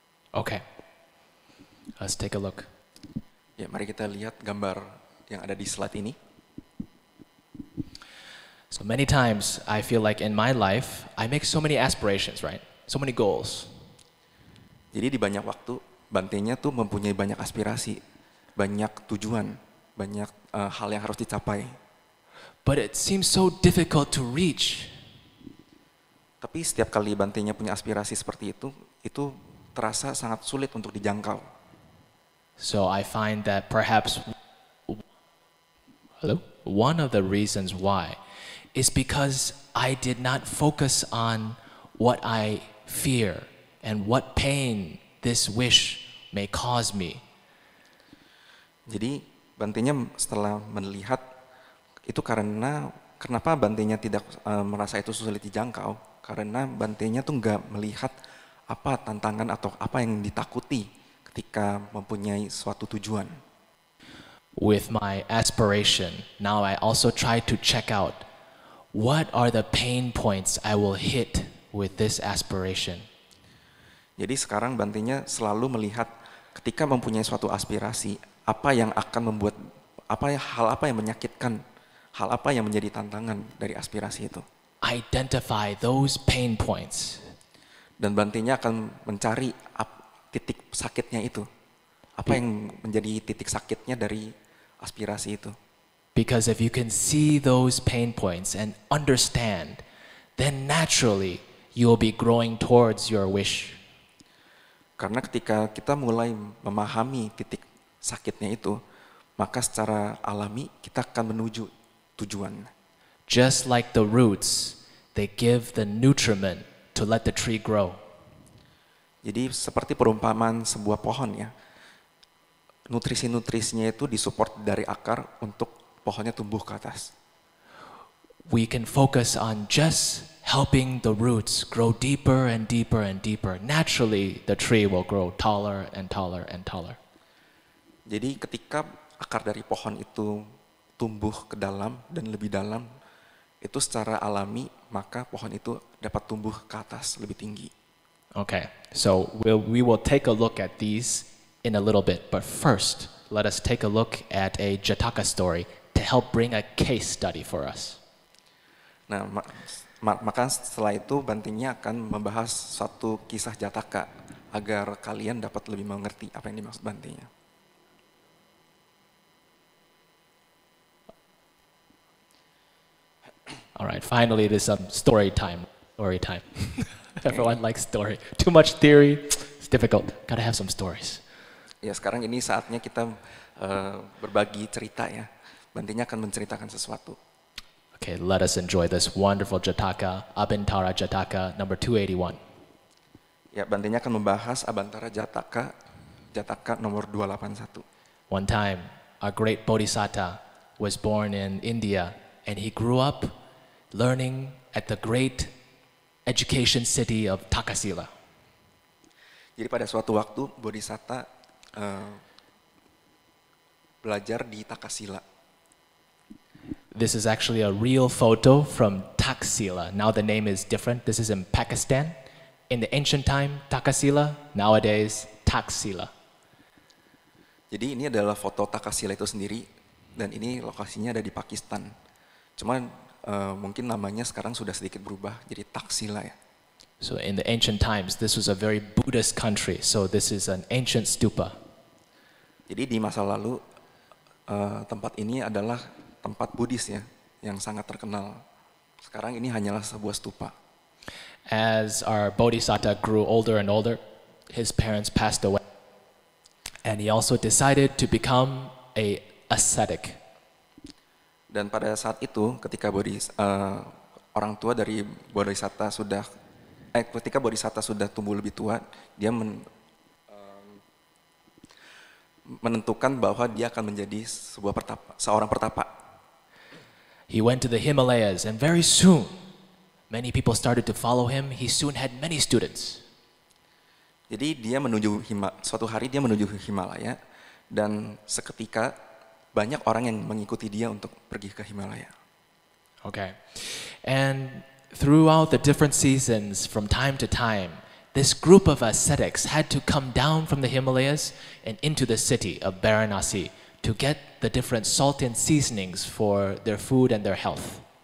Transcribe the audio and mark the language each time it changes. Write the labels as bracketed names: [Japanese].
[English] Okay, let's take a look. [Indonesian] Ya, mari kita lihat gambar yang ada di slide ini. [English] So many times I feel like in my life I make so many aspirations, right? So many goals. [Indonesian] Jadi di banyak waktu, Bantenya tuh mempunyai banyak aspirasi, banyak tujuan, banyak hal yang harus dicapai. [English] But it seems so difficult to reach. [Indonesian] Tapi setiap kali Bantenya punya aspirasi seperti itu terasa sangat sulit untuk dijangkau. [English] So I find that perhaps one of the reasons why is because I did not focus on what I fear and what pain this wish may cause me. [Indonesian] Jadi Bantenya setelah melihat itu kenapa Bantenya tidak merasa itu sulit dijangkau, karena Bantenya tuh nggak melihat apa tantangan atau apa yang ditakuti ketika mempunyai suatu tujuan. [English] With my aspiration, now I also try to check out what are the pain points I will hit with this aspiration. [Indonesian] Jadi sekarang Bantenya selalu melihat ketika mempunyai suatu aspirasi, apa yang akan membuat hal apa yang menyakitkan, hal apa yang menjadi tantangan dari aspirasi itu. [English] Identify those pain points. [Indonesian] Dan Bantenya akan mencari titik sakitnya itu. Apa yang menjadi titik sakitnya dari aspirasi itu. [English] Because if you can see those pain points and understand, then naturally you will be growing towards your wish. [Indonesian] Karena ketika kita mulai memahami titik sakitnya itu, maka secara alami kita akan menuju tujuan. [English] Just like the roots, they give the nutriment to let the tree grow. [Indonesian] Jadi seperti perumpamaan sebuah pohon ya, nutrisi-nutrisinya itu disupport dari akar untuk pohonnya tumbuh ke atas. [English] We can focus on just helping the roots grow deeper and deeper and deeper. Naturally, the tree will grow taller and taller and taller. [Indonesian] Jadi ketika akar dari pohon itu tumbuh ke dalam dan lebih dalam, itu secara alami maka pohon itu dapat tumbuh ke atas lebih tinggi. [English] Okay, so we will take a look at these in a little bit, but first, let us take a look at a Jataka story to help bring a case study for us. [Indonesian] Nah, maka setelah itu Bantinya akan membahas suatu kisah Jataka agar kalian dapat lebih mengerti apa yang dimaksud Bantinya. [English] All right, finally it is some story time. Story time. Everyone likes story. Too much theory, it's difficult. Gotta have some stories. [Indonesian] Ya, sekarang ini saatnya kita berbagi cerita ya. Bantinya akan menceritakan sesuatu. [English] Okay, let us enjoy this wonderful Jataka, Abhintara Jataka number 281. [Indonesian] Ya, Bantinya akan membahas Abhintara Jataka, Jataka nomor 281. [English] One time, a great bodhisattva was born in India, and he grew up learning at the great education city of Takasila. [Indonesian] Jadi pada suatu waktu Bodhisatta belajar di Takasila. [English] This is actually a real photo from Taxila. Now the name is different. This is in Pakistan. In the ancient time, Takasila. Nowadays, Taxila. [Indonesian] Jadi ini adalah foto Takasila itu sendiri, dan ini lokasinya ada di Pakistan. Cuman mungkin namanya sekarang sudah sedikit berubah jadi Taxila ya. [English] So in the ancient times, this was a very Buddhist country. So this is an ancient stupa. [Indonesian] Jadi di masa lalu tempat ini adalah tempat Buddhis ya, yang sangat terkenal. Sekarang ini hanyalah sebuah stupa. [English] As our bodhisattva grew older and older, his parents passed away. And he also decided to become a ascetic. [Indonesian] Dan pada saat itu, ketika orang tua dari bodhisatta ketika bodhisatta sudah tumbuh lebih tua, dia menentukan bahwa dia akan menjadi seorang pertapa. [English] He went to the Himalayas, and very soon, many people started to follow him. He soon had many students. [Indonesian] Jadi dia suatu hari dia menuju Himalaya, dan seketika banyak orang yang mengikuti dia untuk pergi ke Himalaya. [English] Okay. And throughout the different seasons, from time to time, this group of ascetics had to come down from the Himalayas and into the city of Varanasi to get the different salt and seasonings for their food and their health.